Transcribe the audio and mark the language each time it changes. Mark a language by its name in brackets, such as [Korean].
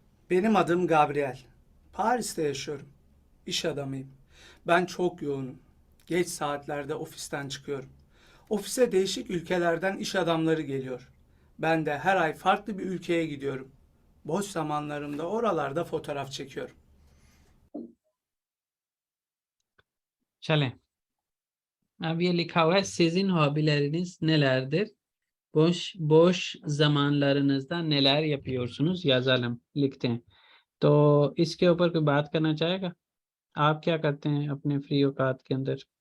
[Turkish] Benim adım Gabriel. Paris'te yaşıyorum. İş adamıyım. Ben çok yoğunum. Geç saatlerde ofisten çıkıyorum. Ofise değişik ülkelerden iş adamları geliyor. Ben de her ay farklı bir ülkeye gidiyorum. Boş zamanlarımda oralarda fotoğraf çekiyorum. [Hindi] Çलें अब ये लिखा हुआ है [Turkish] sizin hobileriniz nelerdir? Boş zamanlarınızda neler yapıyorsunuz? Yazalım, [Hindi] लिखते हैं। तो इसके ऊपर कोई बात करना चाहेगा? आप क्या करते हैं अपने फ्री औकात के अंदर?